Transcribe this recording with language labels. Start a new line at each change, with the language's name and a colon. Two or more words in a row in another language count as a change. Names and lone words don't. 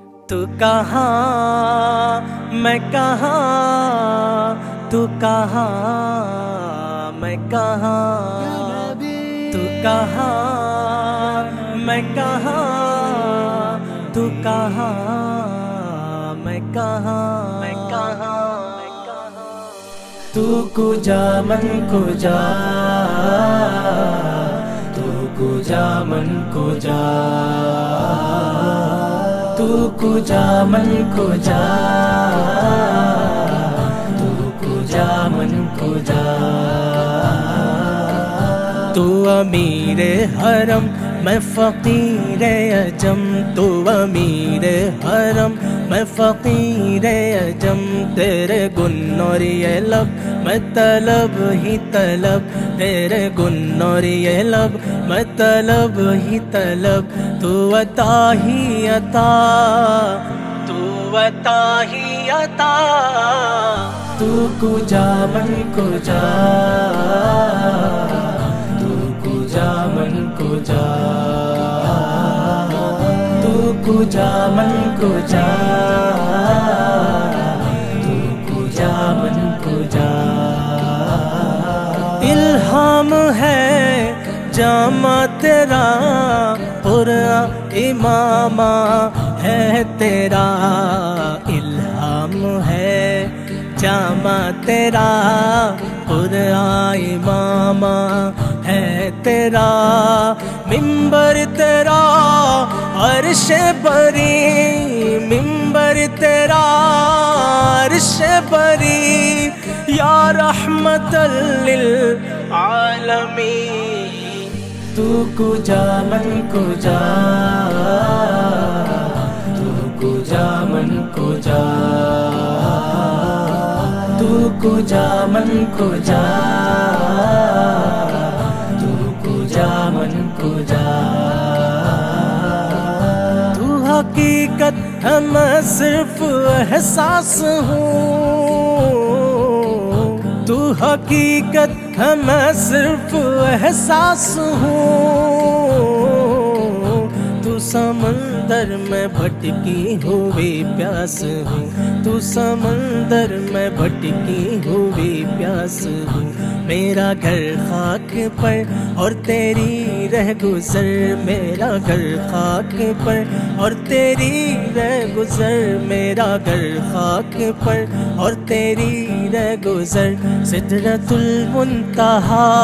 Urdu: تو کہاں میں کہاں، تو کہاں میں کہاں، تو کہاں میں کہاں، تو کہاں میں کہاں، میں کہاں،
Persian: تو کجا من کجا، تو کجا من کجا، تو کجا من کجا، تو کجا من کجا،
Urdu: تو امیر حرم میں فقیر عجم، تو امیر حرم میں فقیر عجم، تیرے گن اور یہ لب میں طلب ہی طلب، تیرے گن اور یہ لب میں طلب ہی طلب، تو عطا ہی عطا، تو عطا ہی عطا،
Persian: تو کجا من کجا، تو کجا من کجا، تو کجا من کجا، تو کجا من کجا،
Urdu: الہام ہے جامع تیرا، قرآن امامہ ہے تیرا، الہام ہے جامع تیرا، قرآن امامہ ہے تیرا، منبر تیرا عرش بری، منبر تیرا عرش بری، یا
Arabic: رحمت للعالمین،
Persian: تو کجا من کجا، تو کجا من کجا، تو کجا من کجا، تو کجا من کجا،
Urdu: تو حقیقت ہے میں صرف احساس ہوں، تو حقیقت ہے میں صرف احساس ہوں، تو سمندر میں بھٹکی ہوئی پیاس ہوں، تو سمندر میں بھٹکی ہوئی پیاس ہوں، میرا گھر خاک پر اور تیری رہ گزر، میرا گھر خاک پر اور تیری رہ گزر، میرا گھر خاک پر اور تیری رہ گزر، سدرۃ المنتہا،